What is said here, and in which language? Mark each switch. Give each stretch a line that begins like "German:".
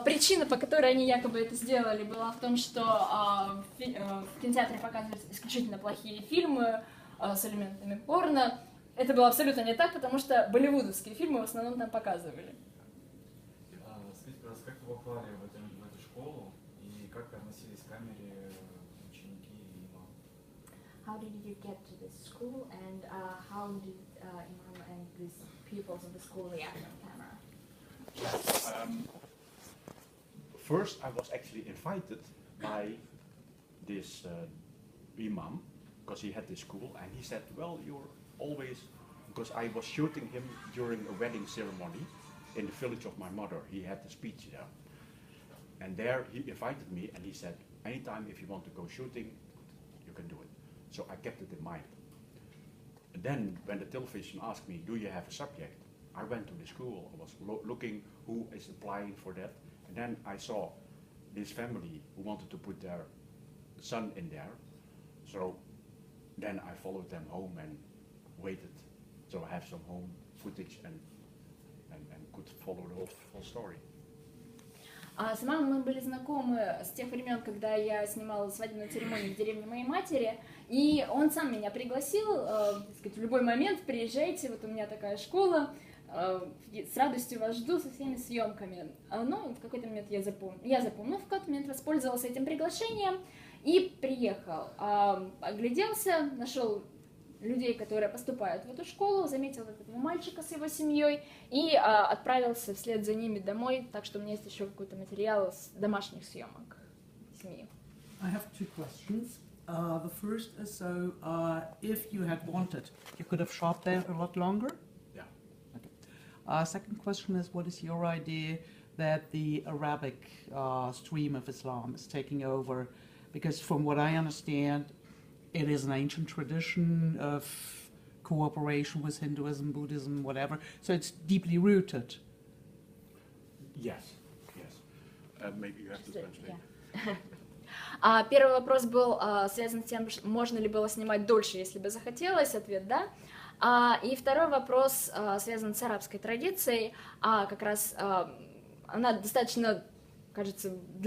Russian: Причина, по которой они якобы это сделали, была в том, что в кинотеатре показывались исключительно плохие фильмы с элементами порно. Это было абсолютно не так, потому что болливудовские фильмы в основном там показывали. Скажите, пожалуйста, как вы попали в эту школу и как относились к камере ученики и имам?
English: How did you get to this school, and how did imam and these pupils of the school react on camera? First, I was actually invited by this imam, because he had this school, and he said, well, you're always, because I was shooting him during a wedding ceremony in the village of my mother. He had the speech there. And there he invited me, and he said, anytime if you want to go shooting, you can do it. So I kept it in mind. And then when the television asked me, do you have a subject? I went to the school, I was looking who is applying for that, and then I saw this family who wanted to put their son in there, so then I followed them home and waited, so I have some home footage and could follow the whole story.
Russian: С мамой мы были знакомы с тех времен, когда я снимала свадебную церемонию в деревне моей матери, и он сам меня пригласил, так сказать, в любой момент приезжайте, вот у меня такая школа, с радостью вас жду со всеми съемками. Но в какой-то момент я запомнила, в какой-то момент воспользовалась этим приглашением и приехал. Огляделся, нашел людей, которые поступают в эту школу, заметил этого мальчика с его семьей и отправился вслед за ними домой, так что у меня есть еще какой-то материал с домашних съемок семьи.
English: I have 2 questions. The first is, so if you had wanted, you could have shot there a lot longer? Yeah. Okay. Second question is, what is your idea that the Arabic stream of Islam is taking over? Because from what I understand, it is an ancient tradition of cooperation with Hinduism, Buddhism, whatever. So it's deeply rooted. Yes, yes. Maybe you have to translate. Yeah.
Russian: Первый вопрос был связан с тем, можно ли было снимать дольше, если бы захотелось, ответ да. И второй вопрос связан с арабской традицией, как раз она достаточно, кажется,